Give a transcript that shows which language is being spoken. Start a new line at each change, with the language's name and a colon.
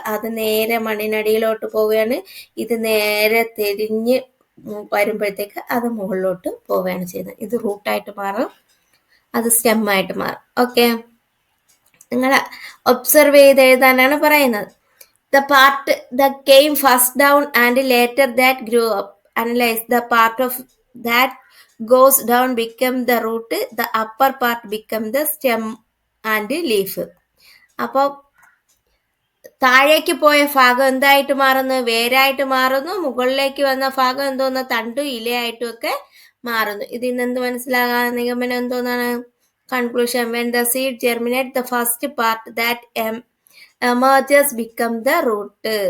Malayalam: അത് നേരെ മണ്ണിനടിയിലോട്ട് പോവുകയാണ്. ഇത് നേരെ തിരിഞ്ഞ് വരുമ്പോഴത്തേക്ക് അത് മുകളിലോട്ട് പോവുകയാണ് ചെയ്യുന്നത്. ഇത് റൂട്ടായിട്ട് മാറും, അത് സ്റ്റെമ്മായിട്ട് മാറും. ഓക്കെ, നിങ്ങൾ ഒബ്സർവ് ചെയ്ത് എഴുതാനാണ് പറയുന്നത്.
English: The part that came first down and later that grew up. Analyze the part of that goes down become the root. The upper part become the stem and leaf.
Malayalam: അപ്പോൾ താഴേക്ക് പോയ ഭാഗം എന്തായിട്ട് മാറുന്നു? വേരായിട്ട് മാറുന്നു. മുകളിലേക്ക് വന്ന ഭാഗം എന്തോന്ന്? തണ്ടും ഇലയായിട്ടും ഒക്കെ മാറുന്നു. ഇതിൽ നിന്ന് എന്ത് മനസ്സിലാകാൻ? നിഗമനം എന്തോന്നാണ്? Conclusion:
English: when the seed germinate, the first part that emerges become the root.